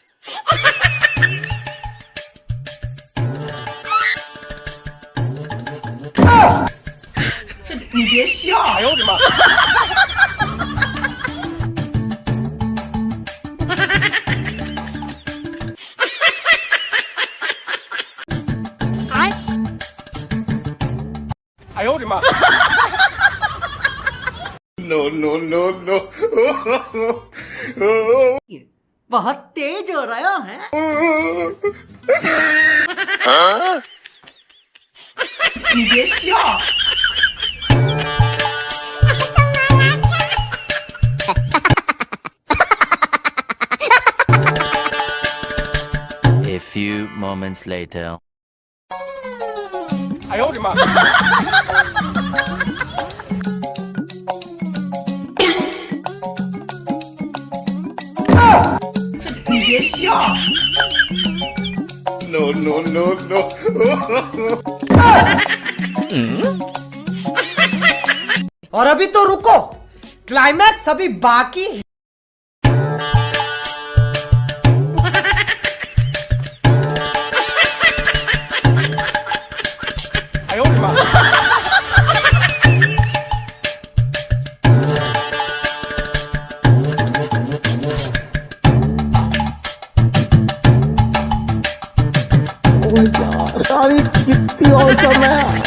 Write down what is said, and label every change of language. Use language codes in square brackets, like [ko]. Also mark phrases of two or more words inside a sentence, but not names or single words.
[zh] 你别笑！哎呦我的妈！哎呦我的妈 ！ [en] No no no no！ [hi] बहुत तेज हो रहा है। [zh] 你别笑！ [en] A few moments later. [zh] 哎呦我的妈！你别笑！ [en] No no no no！ [hi] और अभी तो रुको, क्लाइमैक्स अभी बाकी है। [zh] 哎呦我的妈！ [hi] यार ये कितनी औसम है।